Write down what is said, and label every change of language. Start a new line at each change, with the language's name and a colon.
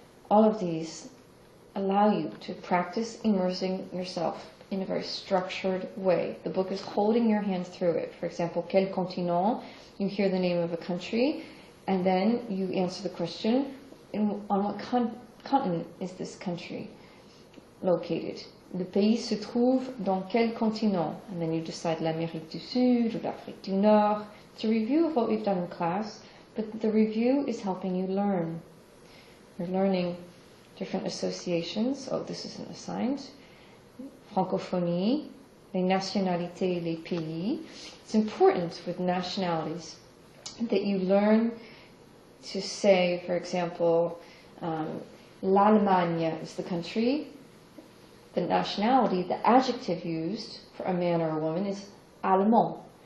English: All of these allow you to practice immersing yourself in a very structured way. The book is holding your hand through it. For example,
French: quel continent?
English: You hear the name of a country, and then you answer the question, on what continent is this country located?
French: Le pays se trouve dans quel continent?
English: And then you decide
French: l'Amérique du Sud ou l'Afrique du Nord.
English: It's a review of what we've done in class. but the review is helping you learn. You're learning different associations. Oh, this isn't assigned.
French: Francophonie, les nationalités, les pays.
English: It's important with nationalities that you learn to say, for example, l'Allemagne is the country. The nationality, the adjective used for a man or a woman is allemand.